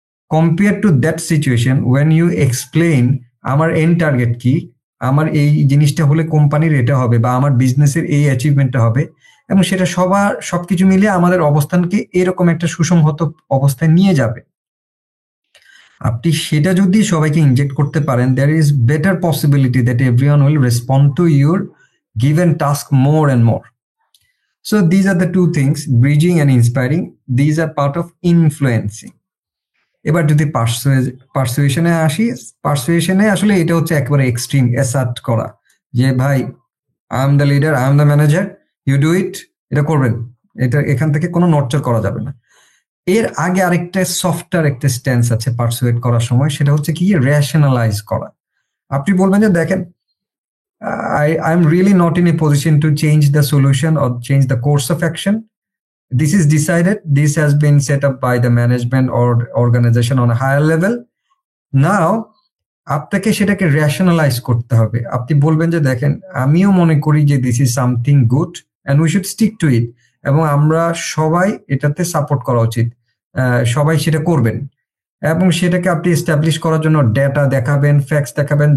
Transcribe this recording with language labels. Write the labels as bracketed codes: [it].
[en] compare to that situation when you explain [bn] আমার and target কি, আমার এই জিনিসটা হলে কোম্পানির এটা হবে বা আমার বিজনেসের এই অ্যাচিভমেন্টটা হবে, এবং সেটা সবকিছু মিলিয়ে আমাদের অবস্থানকে এরকম একটা সুসংহত অবস্থায় নিয়ে যাবে। আপনি সেটা যদি সবাইকে ইনজেক্ট করতে পারেন, [en] there is better possibility that everyone will respond to your given task more and more. So these are the two things, bridging and inspiring. These are part of influencing. [bn] এবার যদি পারসুয়েশনে আসি, পারসুয়েশনে আসলে এটা হচ্ছে একেবারে এক্সট্রিম অ্যাসার্ট করা, যে ভাই [en] I am the leader, I am the manager, you do it, [bn] এটা করবেন, এটা এখান থেকে কোনো নড়চড় করা যাবে না। এর আগে আরেকটা সফটওয়্যার একটা স্ট্যান্স আছে পারসুয়েট করার সময়, সেটা হচ্ছে কি রেশনালাইজ করা। আপনি বলবেন যে দেখেন [en] I am really not in a position to change the solution or change the course of action. This is decided, this has been set up by the management or organization on a higher level. [bn] Now আপনাকে সেটাকে rationalise করতে হবে। আপনি বলবেন যে দেখেন আমিও মনে করি যে [en] this is something good and we should stick to it, [bn] এবং আমরা সবাই এটাতে সাপোর্ট করা উচিত, সবাই সেটা করবেন। এবং সেটাকে আপনি এস্টাবলিশ করার জন্য ডেটা দেখাবেন, ফ্যাক্টস দেখাবেন।